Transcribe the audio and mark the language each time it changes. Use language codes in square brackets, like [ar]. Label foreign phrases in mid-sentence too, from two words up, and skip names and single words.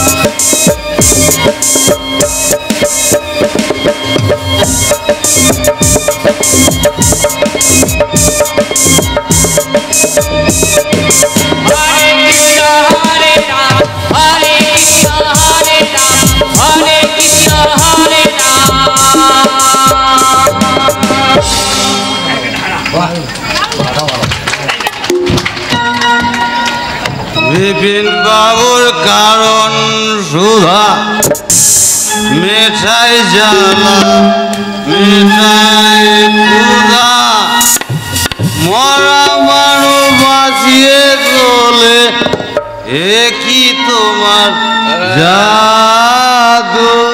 [sa] हरे कृष्ण हरे राम हरे कृष्ण हरे राम हरे कृष्ण हरे राम। [bn] বিপিন বাবুর কারণ সুধা মেঠাই জ্বালা মেঠাই ক্ষুধা মরা মানুষ বাঁচিয়ে চলে এ কি তোমার জাদু।